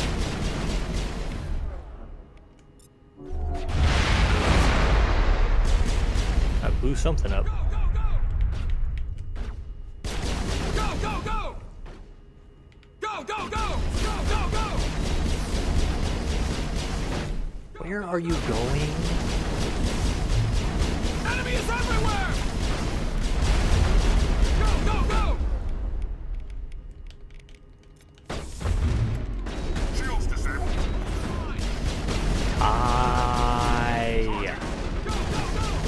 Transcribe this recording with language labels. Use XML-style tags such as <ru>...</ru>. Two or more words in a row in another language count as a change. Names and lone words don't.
<en>I blew something up. Go, go, go! Go, go, go! Go, go, go! Where are you going? Enemy is everywhere! Go, go, go! Shields disabled. Go, go, go!</en>